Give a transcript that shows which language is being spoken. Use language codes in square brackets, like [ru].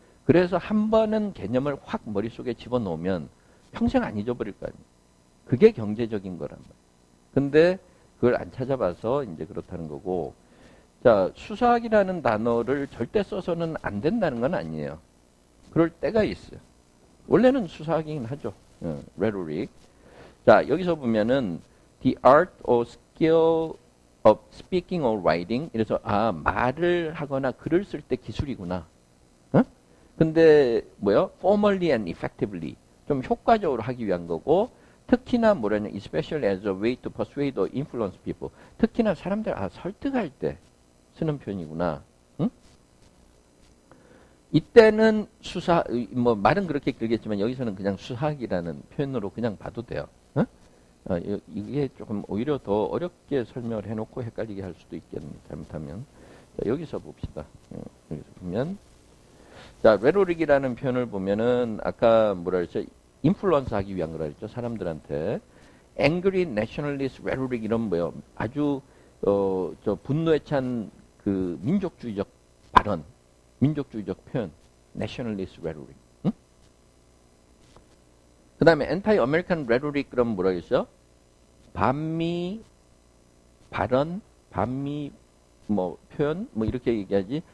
[ko] 그래서 한 번은 개념을 확 머릿속에 집어넣으면 평생 안 잊어버릴 거 아니에요. 그게 경제적인 거란 말이에요. 근데 그걸 안 찾아봐서 이제 그렇다는 거고. 자, 수사학이라는 단어를 절대 써서는 안 된다는 건 아니에요. 그럴 때가 있어요. 원래는 수사학이긴 하죠. [en] rhetoric. [ko] 자, 여기서 보면은 [en] the art or skill of speaking or writing. [ko] 이래서 말을 하거나 글을 쓸 때 기술이구나. 어? 근데 뭐요? [en] formally and effectively. [ko] 좀 효과적으로 하기 위한 거고 특히나 뭐라냐? [en] especially as a way to persuade or influence people. [ko] 특히나 사람들 설득할 때 쓰는 표현이구나. 응? 이때는 말은 그렇게 길겠지만 여기서는 그냥 수학이라는 표현으로 그냥 봐도 돼요. 어? 이게 조금 오히려 더 어렵게 설명을 해놓고 헷갈리게 할 수도 있겠네. 잘못하면. 자, 여기서 봅시다. 여기서 보면. 자, 레토릭이라는 표현을 보면은 아까 뭐라 그랬죠? 인플루언스 하기 위한 거라 그랬죠? 사람들한테. [en] angry nationalist rhetoric [ko] 이런 뭐요? 아주 분노에 찬 그 민족주의적 발언. 민족주의적 표현, [en] nationalist rhetoric. [ko] 응? 그 다음에 [en] anti-American rhetoric [ko] 그럼 뭐라 그랬어? 반미 발언, 반미 표현, 이렇게 얘기하지.